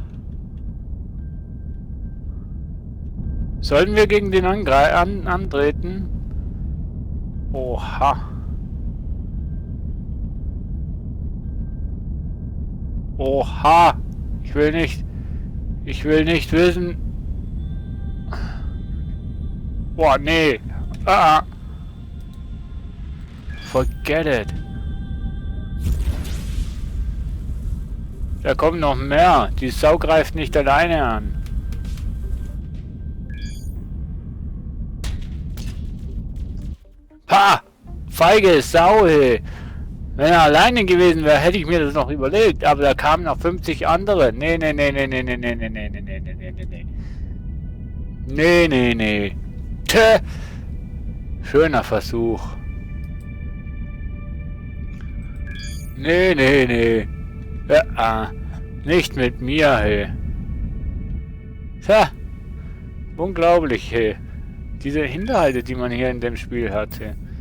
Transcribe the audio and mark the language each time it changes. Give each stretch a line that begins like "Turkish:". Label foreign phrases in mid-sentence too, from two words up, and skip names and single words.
German: Sollten wir gegen den antreten? Oha. Oha. Ich will nicht. Ich will nicht wissen. Boah, nee. Ah.
English: Forget it.
German: Da kommen noch mehr. Die Sau greift nicht alleine an. Ha! Feige Sau, hey. Wenn er alleine gewesen wäre, hätte ich mir das noch überlegt. Aber da kamen noch 50 andere. Nee, nee, nee, nee, nee, nee, nee, nee, nee, nee, nee, nee, nee, nee. Nee, nee, nee. Tö. Schöner Versuch. Nee, nee, nee. Ja, nicht mit mir, hey. Tja. Unglaublich, hey. Diese Hinterhalte, die man hier in dem Spiel hat, hey.